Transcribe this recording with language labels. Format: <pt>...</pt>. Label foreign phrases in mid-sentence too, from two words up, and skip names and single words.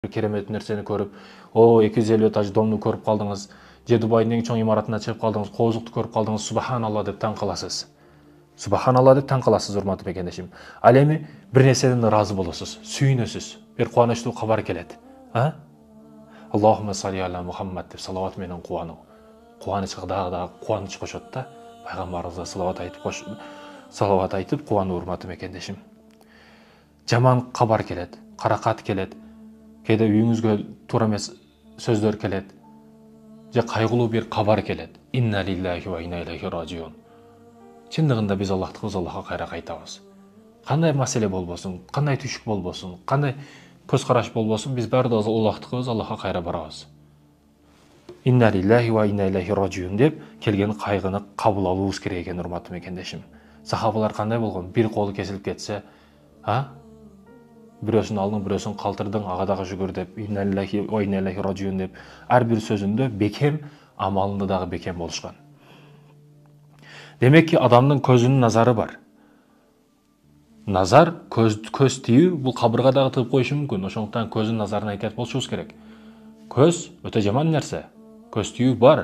<ky>керемет нерсени көрүп, о 250 этаж домду көрүп калдыңыз, же Дубайдын эң чоң имаратына чыгып калдыңыз, коозукту көрүп калдыңыз, субханалла деп таң каласыз. Субханалла деп таң каласыз, урматтуу мекендешим. Ал эми бир нерседен ыраазы болосуз, сүйүнөсүз, бир кубанычтуу кабар келет.</ky> <ar>اللهم صل على محمد</ar> <ky>деп салават менен кубануу. Кубанычка дагы кубаныч кошот да, пайгамбарыбызга салават айтып кубануу, урматтуу мекендешим. Жаман кабар келет, каракат келет, кээде үйүңүзгө туура эмес сөздөр келет, же кайгылуу бир кабар келет.</ky> <ar>إنا لله وإنا إليه راجعون.</ar> <ky>Чындыгында биз Аллахтыкыбыз, Аллахка кайра кайтабыз. Кандай маселе болбосун, кандай түшүк болбосун, кандай көз караш болбосун, биз баардыгыбыз Аллахтыкыбыз, Аллахка кайра барабыз.</ky> <ar>إنا لله وإنا إليه راجعون</ar> <ky>деп келген кайгыны кабыл алуубуз керек экен, урматтуу мекендешим. Сахабалар кандай болгон? Бир колу кесилип кетсе, бирөөсүн алдың, бирөөсүн калтырдың, ага дагы шүгүр деп,</ky> <ar>إنا لله وإنا إليه راجعون</ar> <ky>деп, ар бир сөзүндө бекем, амалында дагы бекем болушкан. Демек ки, адамдын көзүнүн назары бар. Назар, көз тию, бул кабырга дагы тыгып коюшу мүмкүн. Ошондуктан көздүн назарына этият болушубуз керек. Көз өтө жаман нерсе. Көз тию бар.</ky>